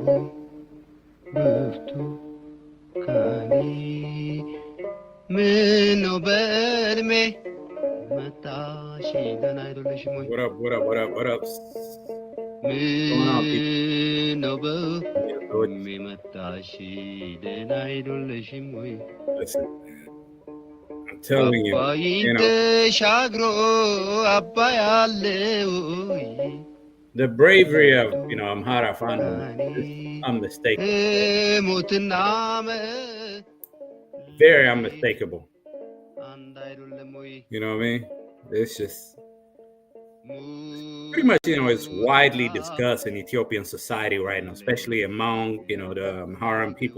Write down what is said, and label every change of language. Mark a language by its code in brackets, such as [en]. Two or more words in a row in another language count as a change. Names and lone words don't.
[am] ብርቱካኔ ምነው በዕድሜ መጣሽ ደህና አይደለሽም ወይ? [en] What up? What up? What up? What up? going on, people? [am] ምነው [en] Yeah, so [am] በዕድሜ መጣሽ ደህና አይደለሽም ወይ? [en] listen, I'm telling you, [am] አባይን ተሻግሮ አባይ አለ ወይ? [en] the bravery of Amhara Fano is unmistakable, [am] ሞትና [en] very unmistakable. You know what I mean? It's just pretty much it's widely discussed in Ethiopian society right now, especially among the Amharan people.